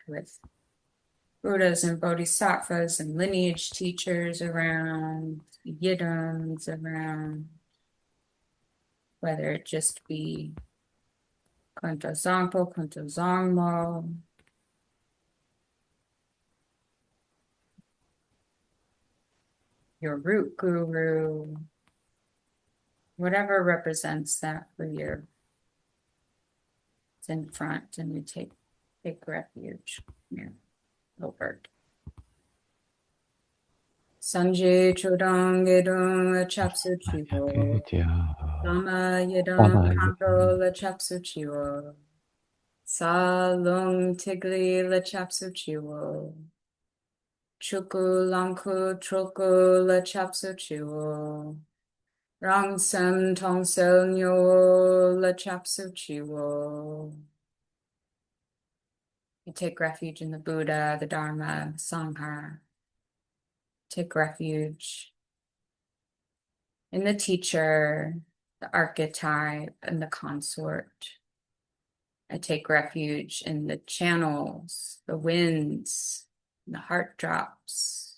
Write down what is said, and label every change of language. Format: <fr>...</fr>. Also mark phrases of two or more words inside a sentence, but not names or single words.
<en>consort, with Buddhas and Bodhisattvas and lineage teachers around, yidams around, whether it just be Kunto Zangpo, Kunto Zangmo, your root guru, whatever represents that for you. It's in front, and you take refuge. Here, little bird.</en> <bo>སངས་རྒྱས་ཆོས་དང་དགེ་འདུན་ལ་སྐྱབས་སུ་མཆིའོ. བླ་མ་ཡི་དམ་མཁའ་འགྲོ་ལ་སྐྱབས་སུ་མཆིའོ. རྩ་རླུང་ཐིག་ལེ་ལ་སྐྱབས་སུ་མཆིའོ. ཆོས་སྐུ་ལོངས་སྐུ་སྤྲུལ་སྐུ་ལ་སྐྱབས་སུ་མཆིའོ. རང་སེམས་སྟོང་གསལ་ཉིད་ལ་སྐྱབས་སུ་མཆིའོ.</bo> <en>You take refuge in the Buddha, the Dharma, the Sangha. Take refuge in the teacher, the archetype, and the consort. I take refuge in the channels, the winds, and the heart drops.</en>